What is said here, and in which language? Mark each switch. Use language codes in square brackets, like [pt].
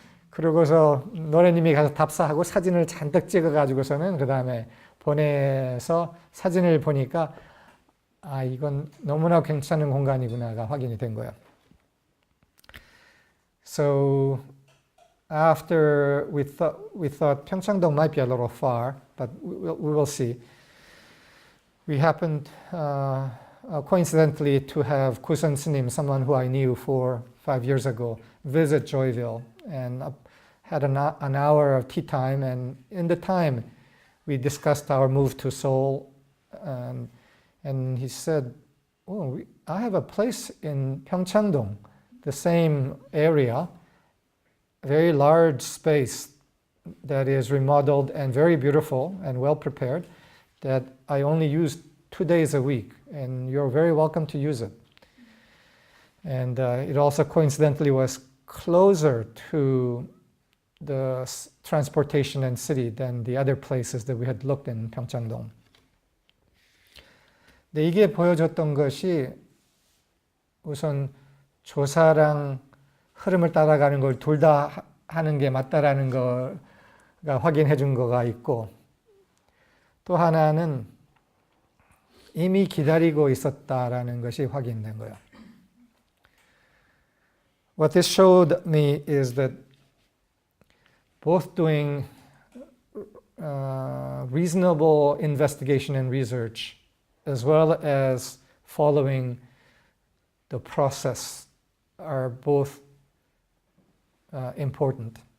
[ko] 그러고서 노래님이 가서 답사하고 사진을 잔뜩 찍어가지고서는 그 다음에 보내서 사진을 보니까 이건 너무나 괜찮은 공간이구나가 확인이 된 거예요. [en] So after we thought Pyeongchang-dong might be a little far, but we will see. We happened coincidentally to have Kusun Snim, someone who I knew 5 years ago, visit Joyville and had an hour of tea time. And in the time, we discussed our move to Seoul. And he said, "Oh, I have a place in Pyeongchang-dong, the same area, very large space that is remodeled and very beautiful and well prepared, that I only use 2 days a week, and you're very welcome to use it." And it also coincidentally was closer to the transportation and city than the other places that we had looked in Pyeongchang-dong. [ko] 근데 이게 보여줬던 것이 우선 조사랑 흐름을 따라가는 걸 둘 다 하는 게 맞다라는 거가 확인해 준 거가 있고, 또 하나는 이미 기다리고 있었다라는 것이 확인된 거예요. [en] What this showed me is that both doing reasonable investigation and research, as well as following the process, are both important.